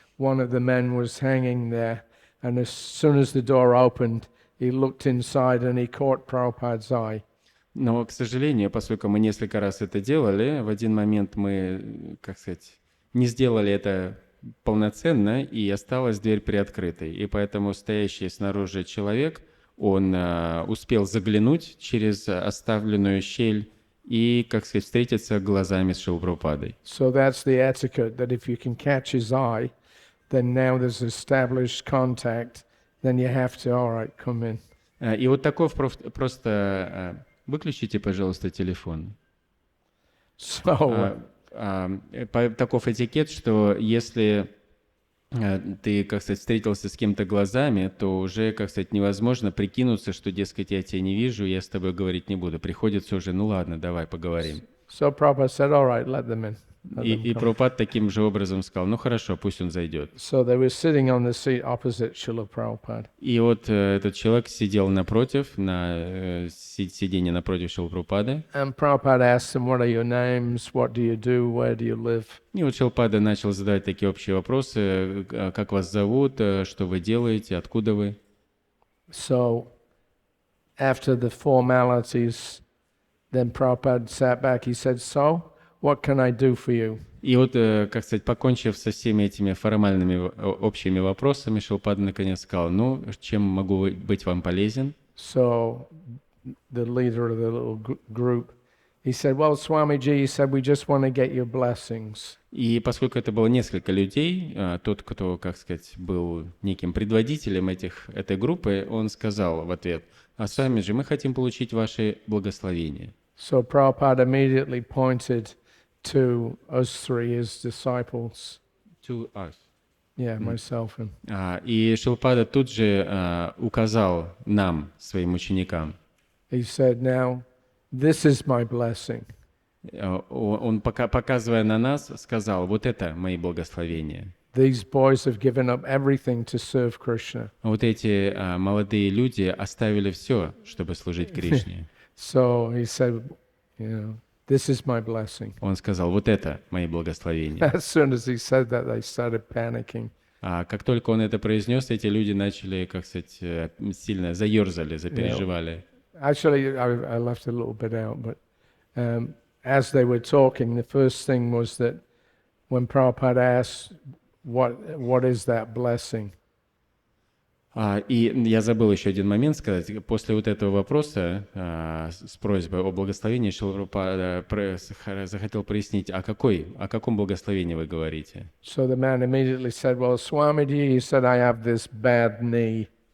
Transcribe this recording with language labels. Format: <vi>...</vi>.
<en>One of the men was hanging there, and as soon as the door opened, he looked inside and he caught Prabhupada's eye.</en> <ru>Но, к сожалению, поскольку мы несколько раз это делали, в один момент мы, как сказать, не сделали это полноценно, и осталась дверь приоткрытой. И поэтому стоящий снаружи человек, он успел заглянуть через оставленную щель и, как сказать, встретиться глазами с Шрилой Прабхупадой.</ru> <en>So that's the etiquette, that if you can catch his eye, then now there's established contact, then you have to, all right, come in.</en> <ru>И вот таков просто... Выключите, пожалуйста, телефон.</ru> <en>So,</en> <ru>Таков этикет, что если ты, как сказать, встретился с кем-то глазами, то уже, как сказать, невозможно прикинуться, что, дескать, я тебя не вижу, я с тобой говорить не буду. Приходится уже, ну ладно, давай поговорим.</ru> <en>so Prabhupada said, all right, let them in.</en> <ru>И Прабхупад таким же образом сказал, ну хорошо, пусть он зайдет.</ru> <en>So they were sitting on the seat opposite Srila Prabhupada.</en> <ru>И вот этот человек сидел напротив, на сиденье напротив Шрилы Прабхупады.</ru> <en>And Prabhupada asked them, what are your names, what do you do, where do you live?</en> <ru>И вот Шрилпада начал задавать такие общие вопросы, как вас зовут, что вы делаете, откуда вы.</ru> <en>So after the formalities, then Prabhupada sat back, he said, so, what can I do for you?</en> <ru>И вот, как сказать, покончив со всеми этими формальными общими вопросами, Шрилпада наконец сказал, ну, чем могу быть вам полезен?</ru> <en>So the leader of the little group, he said, well, Swamiji, he said, we just want to get your blessings.</en> <ru>И поскольку это было несколько людей, тот, кто, как сказать, был неким предводителем этой группы, он сказал в ответ, а сами же мы хотим получить ваши благословения.</ru> <en>So Prabhupada immediately pointed to us three, his disciples. To us. Yeah, myself and...</en> <ru>И Шрилпада тут же указал нам, своим ученикам.</ru> <en>He said, now, this is my blessing.</en> <ru>Он, показывая на нас, сказал, вот это мои благословения.</ru> <en>These boys have given up everything to serve Krishna.</en> <ru>Вот эти молодые люди оставили все, чтобы служить Кришне.</ru> <en>So he said, you know, this is my blessing.</en> <ru>Он сказал, вот это мои благословения.</ru> <en>As soon as he said that, they started panicking.</en> <ru>Как только он это произнес, эти люди начали, как сказать, сильно заерзали, запереживали.</ru> <en>Actually, I left a little bit out, but as they were talking, the first thing was that when Prabhupada asked, what is that blessing?</en> <ru>И я забыл еще один момент сказать. После вот этого вопроса с просьбой о благословении Шрила Прабхупада захотел прояснить, о каком благословении вы говорите.</ru> <en>So the man immediately said, well, Swamiji, he said, I have this bad knee.</en>